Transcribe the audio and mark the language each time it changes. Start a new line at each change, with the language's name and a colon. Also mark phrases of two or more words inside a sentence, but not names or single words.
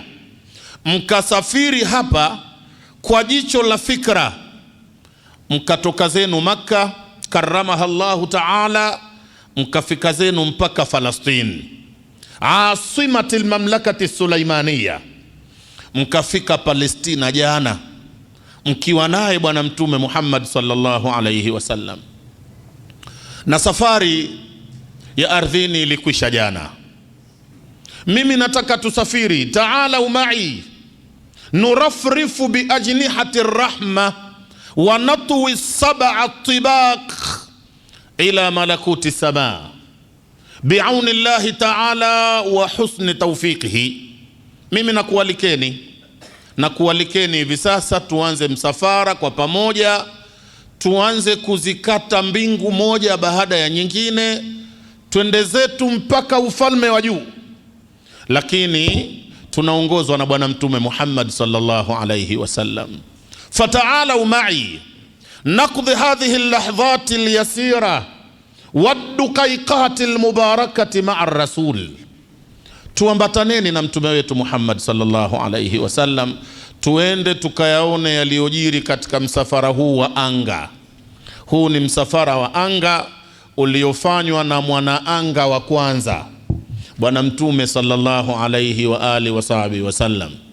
Swahili: mkasafiri hapa kwa jicho la fikra, mkatoka zenu Makka
Arabic: كرمها الله تعالى,
Swahili: mkafika zenu mpaka Falastini,
Arabic: عاصمة المملكة السليمانية,
Swahili: mkafika Palestina jana mkiwa naye Bwana Mtume Muhammad
Arabic: صلى الله عليه وسلم.
Swahili: Na safari ya ardhini ilikwisha jana. Mimi nataka tusafiri,
Arabic: تعالوا معي نرفرف بأجنحة رحمة ونطوي سبع طباق إلى ملكوت سماء بعون الله تعالى وحسن توفيقه.
Swahili: Mimi nakualikeni hivi sasa tuanze msafara kwa pamoja, tuanze kuzikata mbingu moja baada ya nyingine, twende zetu mpaka ufalme wa juu, lakini tunaongozwa na bwana mtume Muhammad
Arabic: صلى الله عليه وسلم. فتعالوا معي نقضي هذه اللحظات اليسيرة والدقائق المباركة مع الرسول.
Swahili: Tuambataneni na mtume wetu Muhammad
Arabic: صلى الله عليه وسلم,
Swahili: tuende tukayaone yaliyojiri katika msafara huu wa anga. Huu ni msafara wa anga uliofanywa na mwanaanga wa kwanza, bwana mtume
Arabic: صلى الله عليه وآله وصحبه وسلم.